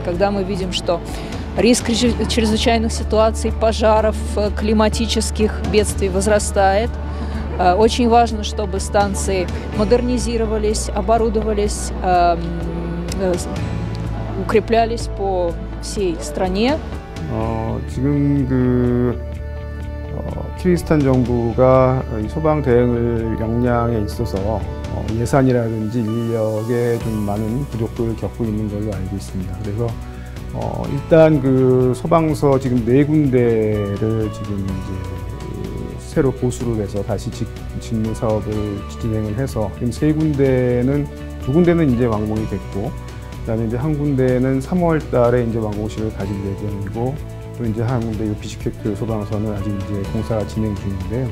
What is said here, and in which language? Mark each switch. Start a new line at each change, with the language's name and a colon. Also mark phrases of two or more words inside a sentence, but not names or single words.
Russian: Когда мы видим, что риск чрезвычайных ситуаций, пожаров, климатических бедствий возрастает, очень важно, чтобы станции модернизировались, оборудовались, укреплялись по всей стране.
Korean: 지금 키르기스탄 정부가 소방 대응을 역량에 있어서 예산이라든지 인력에 좀 많은 부족도를 겪고 있는 걸로 알고 있습니다. 그래서 일단 그 소방서 지금 4군데를 지금 이제 새로 보수를 해서 다시 짓는 사업을 진행을 해서 지금 3군데는 2군데는 이제 완공이 됐고, 그다음에 이제 한 군데는 3월 달에 이제 완공식을 가질 예정이고, 또 이제 한 군데 비슈케크 소방서는 아직 이제 공사가 진행 중인데요.